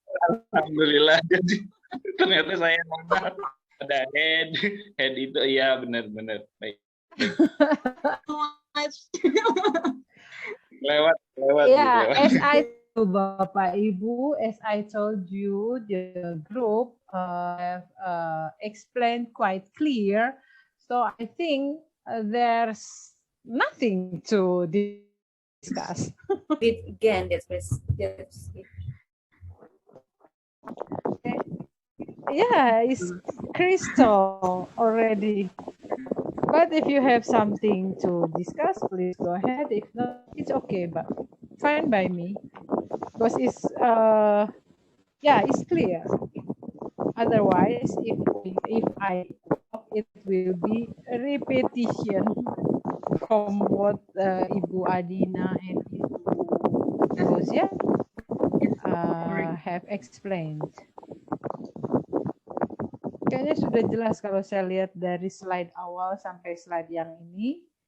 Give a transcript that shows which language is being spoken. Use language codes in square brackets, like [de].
[id] Alhamdulillah, jadi ternyata saya ada head itu, iya benar baik. lewat [en] Yeah, as I told Bapak Ibu, as I told you, the group have explained quite clear. So I think there's nothing to discuss. Read again. That's it. Yeah, it's crystal already. But if you have something to discuss, please go ahead. If not, it's okay, but fine by me. Because it's it's clear. Otherwise, if I talk, it will be a repetition from what Ibu Adina and Ibu Rosia have explained. [id] Kayaknya sudah jelas kalau saya lihat dari slide awal sampai slide yang ini.